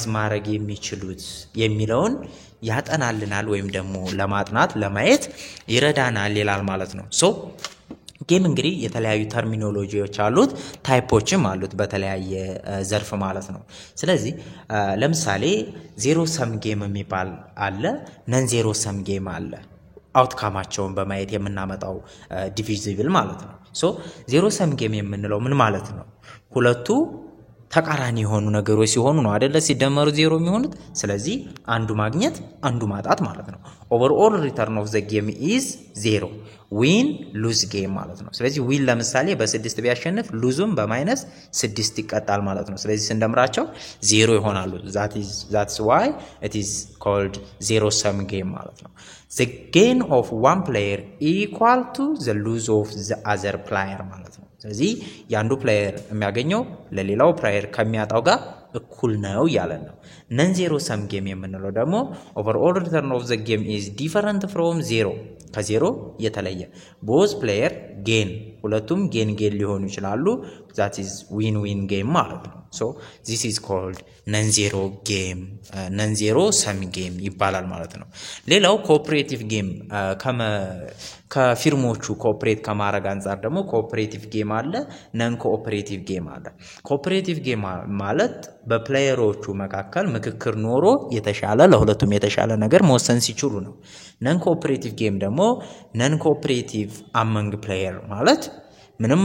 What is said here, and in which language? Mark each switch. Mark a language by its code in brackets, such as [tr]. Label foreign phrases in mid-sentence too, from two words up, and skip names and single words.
[am] ማድረግ የሚችሉት የሚለውን ያጠናልናል ወይም ደግሞ ለማጥናት ለማየት ይረዳናል ይላል ማለት ነው። [en] so game [am] እንግዲህ የተለያዩ ተርሚኖሎጂዎች አሉት ታይፖችም አሉት በተለያየ ዘርፍ ማለት ነው። ስለዚህ ለምሳሌ [en] zero sum game [am] የሚባል አለ [en] non zero sum game [am] አለ አውትካማቸውን በማየት የምናመጣው ዲቪዚብል ማለት ነው። [en] so zero sum game [am] የምንለው ምን ማለት ነው? ሁለቱ ተቃራኒ የሆኑ ነገሮች ሲሆኑ ነው አይደለ ሲደመሩ ዜሮ የሚሆኑት። ስለዚህ አንዱ ማግኘት አንዱ ማጣት ማለት ነው። [en] overall return of the game is 0 win lose game [am] ማለት ነው። ስለዚህ ዊን ለምሳሌ በ6 ቢያሸንፍ ሉዝም በ-6 ይቀጣል ማለት ነው። ስለዚህ ስንደምራቸው 0 ይሆናሉ። [en] that's why it is called zero sum game [am] ማለት ነው። [en] the gain of one player equal to the lose of the other player [am] ማለት ነው። ስለዚህ ያንዱ ፕሌየር የሚያገኘው ለሌላው ፕሌየር ከሚያጣው ጋር እኩል ነው ያለን ነው። [en] non zero sum game [am] የምንለው ደግሞ [en] overall return of the game is different from zero [am] ከዜሮ የተለየ [en] both player gain [am] ሁለቱም ጌን ሊሆኑ ይችላሉ። [en] that is win win game [am] ማለት ነው። [en] so this is called non zero game non zero sum game [am] ይባላል ማለት ነው። ሌላው [en] cooperative game [am] ከፊርሞቹ ኮኦፐሬት ከማረግ አንፃር ደግሞ [en] cooperative game [am] አለ [en] non cooperative game [am] አለ። [en] cooperative game [am] ማለት በፕሌየሮቹ መካከል ምክክር ኖሮ የተሻለ ለሁለቱም የተሻለ ነገር መወሰን ሲችሉ ነው። [en] non cooperative game [am] ደግሞ [en] non cooperative among player [am] ማለት ምንም